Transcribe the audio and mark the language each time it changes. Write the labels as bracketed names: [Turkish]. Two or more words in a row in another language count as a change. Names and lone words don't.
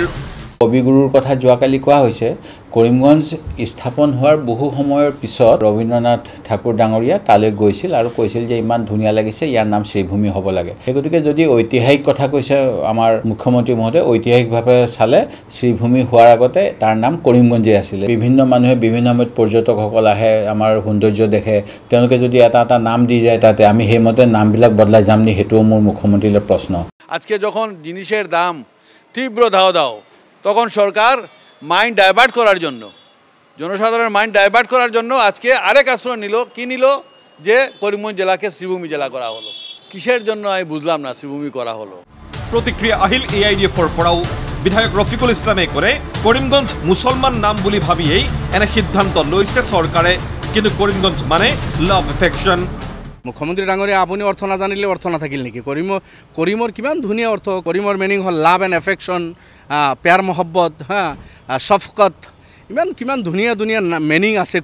[Assamese] কবিগুৰুৰ কথা যোৱাকালি কোৱা হৈছে কৰিমগঞ্জ স্থাপন হোৱাৰ বহু সময়ৰ পিছত ৰবীন্দ্ৰনাথ ঠাকুৰ ডাঙৰীয়া তালৈ গৈছিল আৰু কৈছিল যে ইমান ধুনীয়া লাগিছে ইয়াৰ নাম শ্রীভূমি হ'ব লাগে সেই গতিকে যদি ঐতিহাসিক কথা কৈছে আমাৰ মুখ্যমন্ত্ৰী মহোদয় ঐতিহাসিকভাৱে চালে শ্রীভূমি হোৱাৰ আগতে তাৰ নাম কৰিমগঞ্জে আছিলে বিভিন্ন মানুহে বিভিন্ন সময়ত পৰ্যটকসকল আহে আমাৰ সৌন্দৰ্য দেখে তেওঁলোকে যদি এটা এটা নাম দি যায় তাতে আমি সেইমতে নামবিলাক বদলাই যাম নি সেইটোও মোৰ মুখ্যমন্ত্ৰীলৈ প্রশ্ন [Bangla] আজকে যখন জিনিসের দাম তীব্র ধাও দাও তখন সরকার [English] mind divert [Bangla] করার জন্য জনসাধারণের [English] mind divert [Bangla] করার জন্য আজকে আরেক আশ্রয় নিল যে করিমগঞ্জ জেলাকে শ্রীভূমি জেলা করা হলো কিসের জন্য আমি বুঝলাম না শ্রীভূমি করা হলো [Assamese] প্ৰতিক্ৰিয়া আহিল AIDFৰ পৰাও বিধায়ক ৰফিকুল ইছলামে কৰে কৰিমগঞ্জ মুছলমান নাম বুলি ভাবিয়েই এনে সিদ্ধান্ত লৈছে চৰকাৰে কিন্তু কৰিমগঞ্জ মানে [English] love affection [Assamese] মুখ্যমন্ত্ৰী ডাঙৰীয়া আপুনি অৰ্থ নাজানিলে অৰ্থ নাথাকিল নেকি কৰিমৰ কিমান ধুনীয়া অৰ্থ কৰিমৰ মিনিং হ'ল [English] love and affection [Urdu] پیار محبت شفقت [Assamese] কিমান ধুনীয়া মিনিং আছে